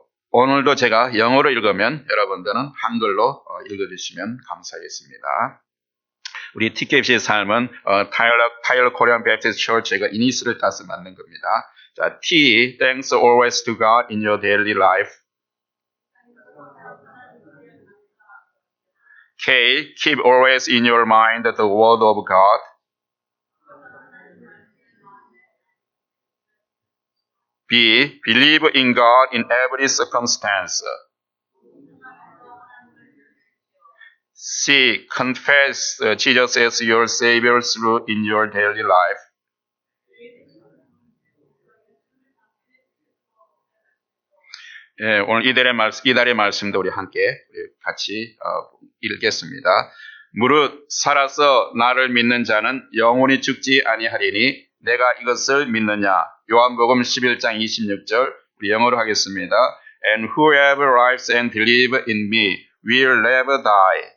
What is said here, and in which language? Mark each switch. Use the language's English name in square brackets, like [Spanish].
[Korean] 오늘도 제가 영어로 읽으면 여러분들은 한글로 읽어주시면 감사하겠습니다. 우리 TKBC의 삶은 타일러 코리안 베프티스트 처치가 이니스를 따서 만든 겁니다. [English] 자, T, thanks always to God in your daily life. K, keep always in your mind the word of God. B, believe in God in every circumstance. C, confess Jesus as your Savior through in your daily life. [Korean] 예, 오늘 이달의 말씀도 우리 함께 같이 읽겠습니다. 무릇 살아서 나를 믿는 자는 영원히 죽지 아니하리니 내가 이것을 믿느냐. 요한복음 11장 26절 우리 영어로 하겠습니다. [English] And whoever lives and believes in me will never die.